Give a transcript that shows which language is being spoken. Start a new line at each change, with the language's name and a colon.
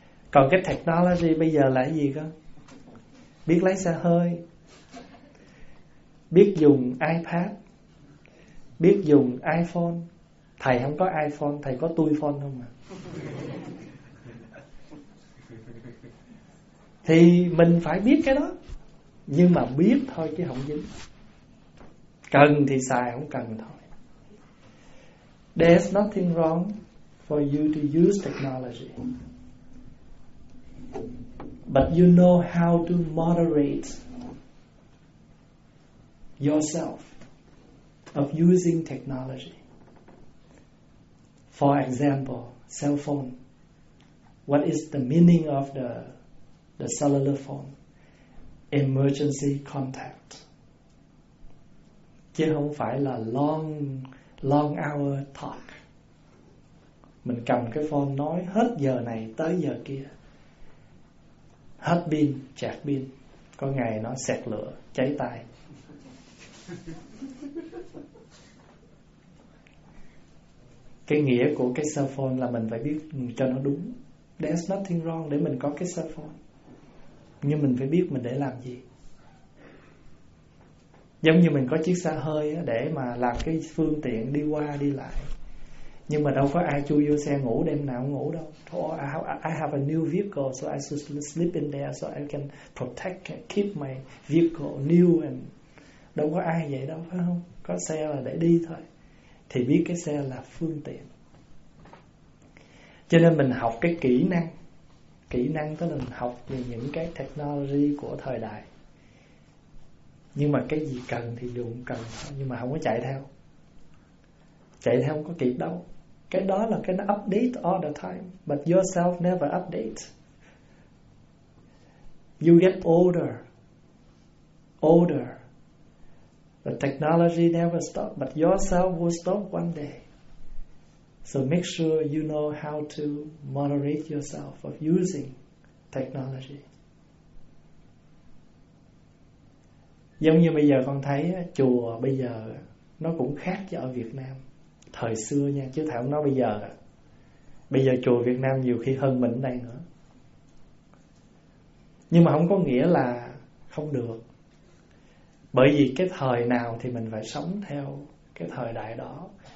Vietnamese: Còn cái technology bây giờ là cái gì cơ? Biết lái xe hơi, biết dùng iPad, biết dùng iPhone. Thầy không có iPhone, thầy có tui phone không à? Thì mình phải biết cái đó, nhưng mà biết thôi chứ không dính. Cần thì xài, không cần thôi.
English: There's nothing wrong for you to use technology, but you know how to moderate yourself of using technology. For example, cell phone. What is the meaning of the cellular phone? Emergency contact.
Vietnamese: Chứ không phải là
English: long hour talk.
Vietnamese: Mình cầm cái phone nói hết giờ này tới giờ kia. Hết pin, chạc pin. Có ngày nó sẹt lửa, cháy tai. Cái nghĩa của cái cell phone là mình phải biết cho nó đúng.
English: There's nothing wrong
Vietnamese: để mình có cái cell phone, nhưng mình phải biết mình để làm gì. Giống như mình có chiếc xe hơi để mà làm cái phương tiện đi qua đi lại, nhưng mà đâu có ai chui vô xe ngủ đêm nào ngủ đâu.
English: I have a new vehicle, so I should sleep in there so I can protect, keep my vehicle new.
Vietnamese: And đâu có ai vậy đâu, phải không? Có xe là để đi thôi. Thì biết cái xe là phương tiện. Cho nên mình học cái kỹ năng. Kỹ năng tức là mình học về những cái technology của thời đại. Nhưng mà cái gì cần thì dùng cần, nhưng mà không có chạy theo. Chạy theo không có kịp đâu. Cái đó là cái nó
English: update all the time, but yourself never update. You get older, older. The technology never stops, but yourself will stop one day. So make sure you know how to moderate yourself of using technology.
Vietnamese: Giống như bây giờ con thấy chùa bây giờ nó cũng khác với ở Việt Nam thời xưa nha, chứ thảo nó bây giờ. Bây giờ chùa Việt Nam nhiều khi hơn mình đây nữa. Nhưng mà không có nghĩa là không được. Bởi vì cái thời nào thì mình phải sống theo cái thời đại đó.